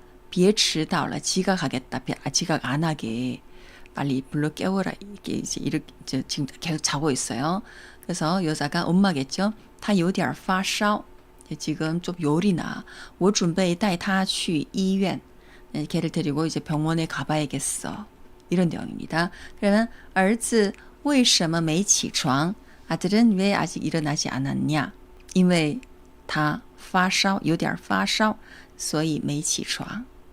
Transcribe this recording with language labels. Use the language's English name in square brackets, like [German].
[Chinese] 别迟到了. [Korean] 지각하겠다. 지각 안 하게. 빨리 불러 깨워라. 이렇게 지금 계속 자고 있어요. 그래서 여자가 엄마겠죠. [Chinese] 他有点发烧. [Korean] 지금 좀 열이 나. [Chinese] 我准备带他去医院. [Korean] 걔를 데리고 이제 병원에 가봐야겠어. 이런 내용입니다. 그러면 [Chinese] 儿子为什么没起床? [Korean] 아들은 왜 아직 일어나지 않았냐? [Chinese] 因为他发烧有点发烧所以没起床.